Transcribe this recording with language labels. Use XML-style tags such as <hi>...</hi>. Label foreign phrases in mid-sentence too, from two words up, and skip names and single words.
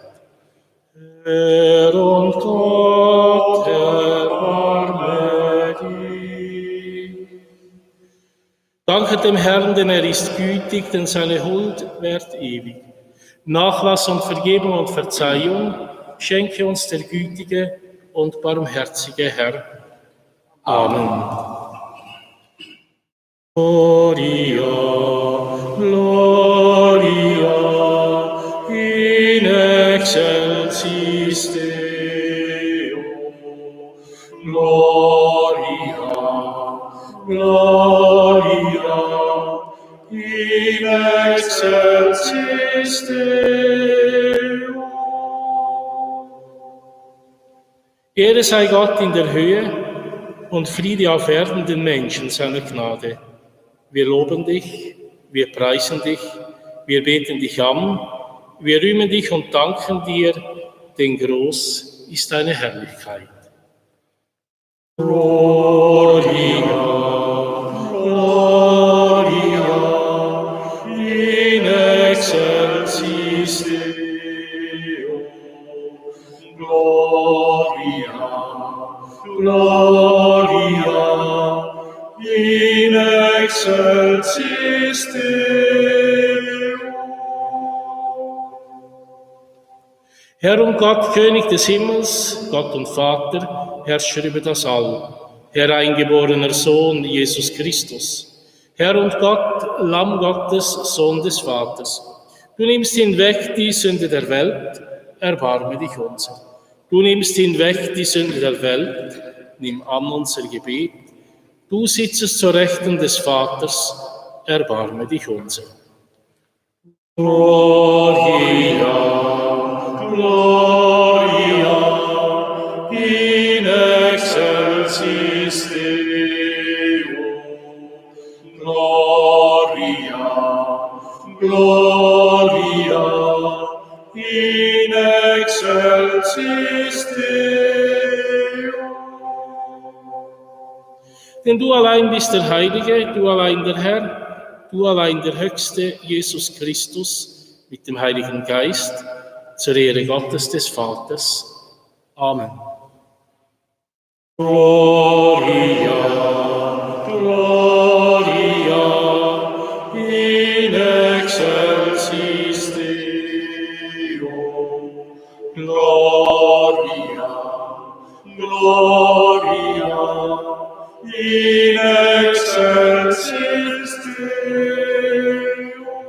<de>Herr und Gott, erbarme dich. Danke dem Herrn, denn er ist gütig, denn seine Huld währt ewig. Nachlass und Vergebung und Verzeihung schenke uns der gütige und barmherzige Herr. Amen.</de> <la>Gloria, Gloria, in excelsis Deo. Gloria, Gloria, in excelsis Deo.</la> <de>Ehre sei Gott in der Höhe und Friede auf Erden den Menschen seiner Gnade. Wir loben dich, wir preisen dich, wir beten dich an, wir rühmen dich und danken dir, denn groß ist deine Herrlichkeit.</de> <la>Gloria, Gloria, in excelsis Deo. Gloria, Gloria, in excelsis Deo.</la> <de>Herr und Gott, König des Himmels, Gott und Vater, Herrscher über das All, Herr eingeborener Sohn Jesus Christus, Herr und Gott, Lamm Gottes, Sohn des Vaters, du nimmst hinweg die Sünde der Welt, erbarme dich unser. Du nimmst hinweg die Sünde der Welt, nimm an unser Gebet. Du sitzest zur Rechten des Vaters, erbarme dich unser.</de> <la>Gloria, Gloria, in excelsis Deo. Gloria, Gloria, in excelsis Deo.</la> <de>Denn du allein bist der Heilige, du allein der Herr, du allein der Höchste, Jesus Christus, mit dem Heiligen Geist, zur Ehre Gottes des Vaters. Amen.</de> <la>Gloria, Gloria, in excelsis Deo. Gloria, Gloria, in excelsis Deo.</la>